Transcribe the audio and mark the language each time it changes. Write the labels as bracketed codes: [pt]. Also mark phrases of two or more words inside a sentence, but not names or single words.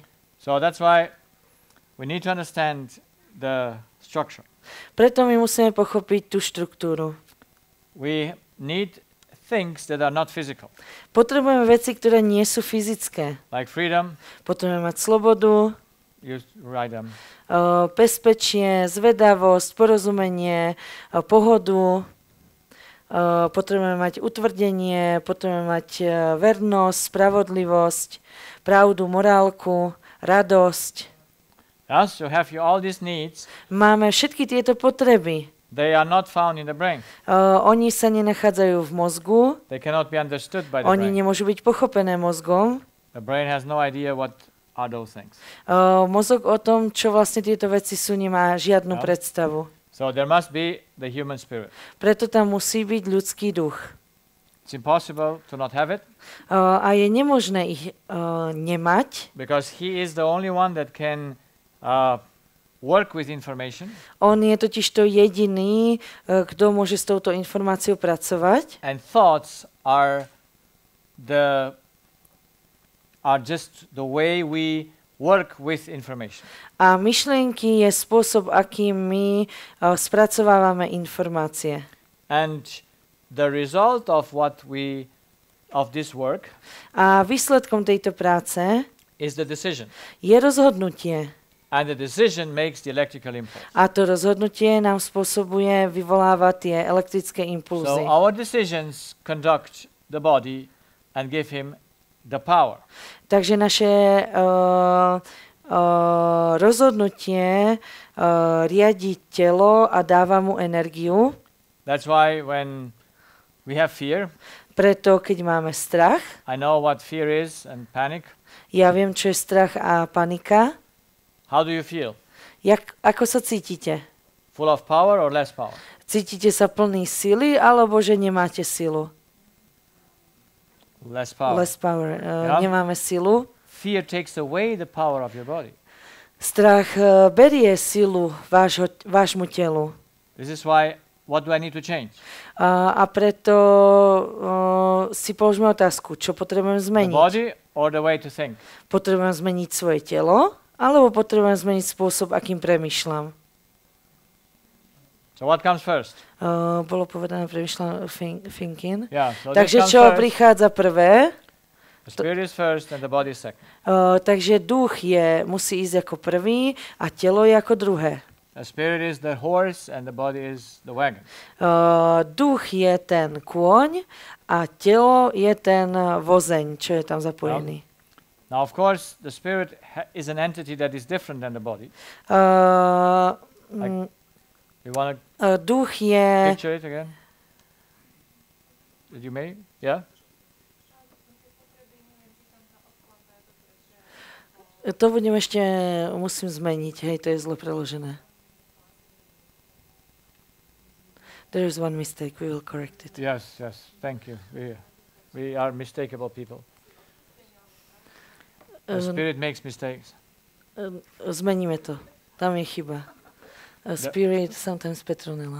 [en] So that's why we need to understand the structure. [sk] Preto my musíme pochopiť tú štruktúru. [en] We need things that are not physical. [sk] Potrebujeme veci, ktoré nie sú fyzické. [en] Like freedom. [sk] Potrebujeme mať slobodu, [en] You write them. [sk] Bezpečie, zvedavosť, porozumenie, pohodu. Potrebujeme mať utvrdenie, potrebujeme mať vernosť, spravodlivosť, pravdu, morálku, radosť. [en] Yes, you have all these needs. [sk] Máme všetky tieto potreby. [en] They are not found in the brain. [sk] Oni sa nenachádzajú v mozgu. [en] They cannot be understood by the [sk] Oni [en] brain. [sk] nemôžu byť pochopené mozgom. [en] The brain has no idea what are those things. [sk] Mozog o tom, čo vlastne tieto veci sú, nemá žiadnu predstavu. [en] So there must be the human spirit. [sk] Preto tam musí byť ľudský duch. [en] It's impossible to not have it. [sk] A je nemožné ich nemať. [en] Because he is the only one that can work with information. [sk] On je totiž to jediný, kto môže s touto informáciou pracovať. [en] And thoughts are just the way we work with information. [sk] A myšlienky je spôsob, akým my spracovávame informácie. [en] And the result of this work [sk] A výsledkom tejto práce [en] is the decision. [sk] je rozhodnutie. [en] And the decision makes the electrical impulse. [sk] A to rozhodnutie nám spôsobuje, vyvoláva tie elektrické impulzy. [en] So our decisions conduct the body and give him the power. [sk] Takže naše rozhodnutie riadi telo a dáva mu energiu. [en] That's why when we have fear, [sk] preto keď máme strach, [en] I know what fear is and panic. [sk] Ja viem, čo je strach a panika. [en] How do you feel? [sk] Ako sa cítite? [en] Full of power or less power? [sk] Cítite sa plný sily, alebo že nemáte silu? [en] Less power. Less power. [sk] Nemáme silu. [en] Fear takes away the power of your body. [sk] Strach berie silu vášmu telu. [en] This is why, what do I need to change? [sk] A preto si položme otázku, čo potrebujem zmeniť? [en] The body or the way to think? [sk] Potrebujem zmeniť svoje telo, alebo potrebujem zmeniť spôsob, akým premýšľam? [en] So what comes first? [sk] Bolo povedané premýšľam thinking. [en] Yeah, so [sk] Takže [en] this comes [sk] čo [en] first. [sk] prichádza prvé? [en] The spirit is first and the body is second. [sk] Takže duch musí ísť ako prvý a telo je ako druhé. [en] The spirit is the horse and the body is the wagon. [sk] Duch je ten kôň a telo je ten vozeň, čo je tam zapojený. [en] Now, of course, the spirit is an entity that is different than the body. You want to [sk] Duch je... [en] picture it again? Did you make it? Yeah? [sk] To musím zmeniť, hej, to je zle preložené. [en] There is one mistake, we will correct it. Yes, thank you. We are mistakable people. The spirit makes mistakes. [sk] Zmeníme to, tam je chyba. [en] Spirit, sometimes Petronella.